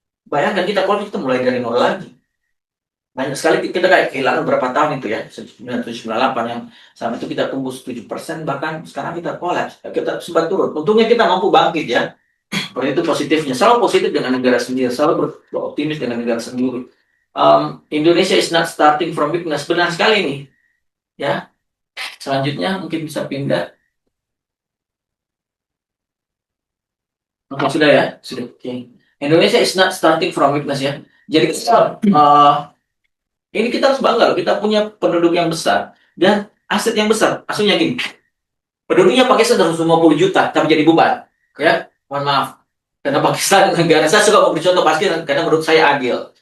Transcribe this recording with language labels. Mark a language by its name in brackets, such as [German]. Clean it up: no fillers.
[Indonesian] Bayangkan kita kolaps, kita mulai dari nol lagi. Banyak sekali kita kayak kehilangan berapa tahun itu ya, 1998 yang sama itu kita tumbuh 7%, bahkan sekarang kita kolaps, kita sempat turun. Untungnya kita mampu bangkit ya. Seperti itu positifnya. Selalu positif dengan negara sendiri, selalu beroptimis dengan negara sendiri. [English] Indonesia is not starting from weakness. [Indonesian] Benar sekali nih. Ya. Selanjutnya mungkin bisa pindah. Oke, sudah ya, sudah. Oke. [English] Indonesia is not starting from weakness ya. [Indonesian] Jadi ini kita harus bangga loh. Kita punya penduduk yang besar dan aset yang besar. Maksudnya gini, penduduknya Pakistan 150 juta, tapi jadi beban. Ya, mohon maaf. Karena Pakistan negara saya suka memberi contoh pasti karena menurut saya adil.